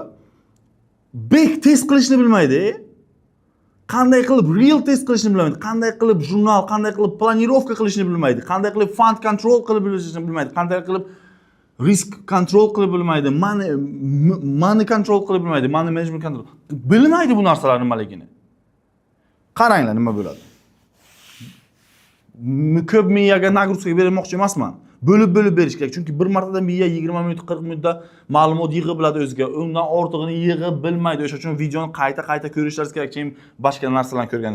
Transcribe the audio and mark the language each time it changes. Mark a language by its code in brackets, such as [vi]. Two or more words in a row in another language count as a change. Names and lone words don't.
[en] Back test [uz] qilishni bilmaydi. Qanday qilib [en] real test [uz] qilishni bilmaydi, qanday qilib jurnal, qanday qilib planirovka qilishni bilmaydi, qanday qilib [en] fund control [uz] qilib bilishni bilmaydi, qanday qilib [en] risk control [uz] qilib bilmaydi, [en] money control [uz] qilib bilmaydi, [en] money management control. [uz] Bilmaydi bu narsalar nimaligini. Qaranglar nima bo'ladi. Ko'p miyaga nagruzka bermoqchi emasman. Bo'lib berish kerak. Chunki bir martada miya 20 minut, 40 minutda ma'lumot yig'ib biladi o'ziga. Undan ortig'ini yig'ib bilmaydi. O'sha uchun videoni qayta ko'rishingiz kerak, keyin boshqa narsalarni ko'rganda.